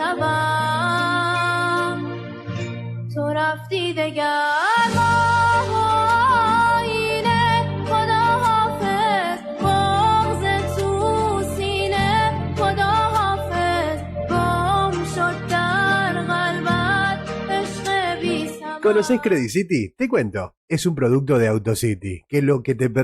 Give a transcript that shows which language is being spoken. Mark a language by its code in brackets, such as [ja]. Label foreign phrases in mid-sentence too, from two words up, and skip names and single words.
[fa] نشوم تو رفتی دگر ماه آینه خدا حافظ بغض تو سینه خدا حافظ گم شد در قلبت عشق بی ثمر. [es] ¿Conoces Credit City? Te cuento. Es un producto de AutoCity, que lo que te permite